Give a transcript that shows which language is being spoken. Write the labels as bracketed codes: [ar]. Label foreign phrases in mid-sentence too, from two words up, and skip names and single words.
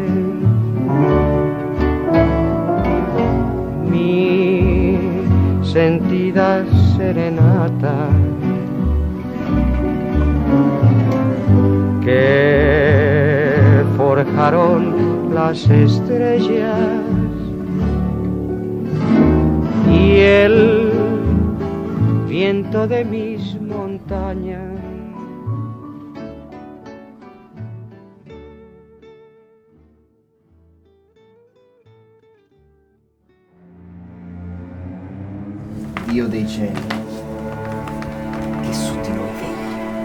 [es] mi sentida serenata que forjaron las estrellas y el viento de mis montañas. [it] Dio dei cieli, che su di noi vegli,